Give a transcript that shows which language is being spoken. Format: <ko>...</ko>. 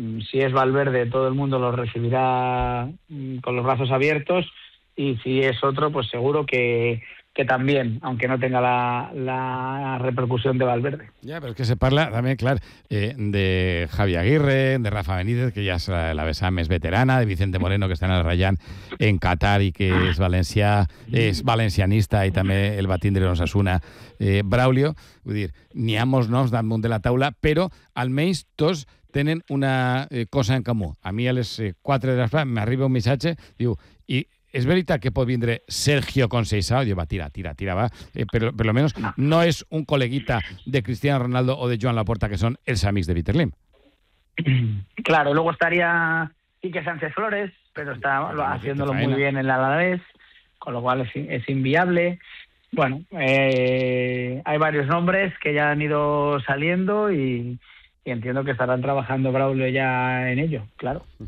<es>Si es Valverde, todo el mundo lo recibirá con los brazos abiertos, y si es otro, pues seguro que también, aunque no tenga la repercusión de Valverde. Ya, pero es que se parla también, claro, de Javi Aguirre, de Rafa Benítez, que ya es</es> <ca>la vesa més veterana,</ca> <es>de Vicente Moreno, que está en el Rayán en Qatar y que es valencià, es valencianista, y también el batín de Osasuna, Braulio.</es> <ca>Vull dir, n'hi ha molts noms damunt de la taula, però almenys tots tenen una cosa en comú. A mi a les 4 de la tarda m'arriba un missatge, diu, i és veritat que pot vindre Sergio Conceição? Diu, va, tira, va. Per lo menos no és un coleguita de Cristiano Ronaldo o de Joan Laporta, que són els amics de Peter Lim.</ca> <es>Claro, luego estaría Quique Sánchez Flores, pero está haciéndolo muy bien en el Alavés, con lo cual es inviable. Bueno, hay varios nombres que ya han ido saliendo y entiendo que estarán trabajando Braulio ya en ello, claro.</es>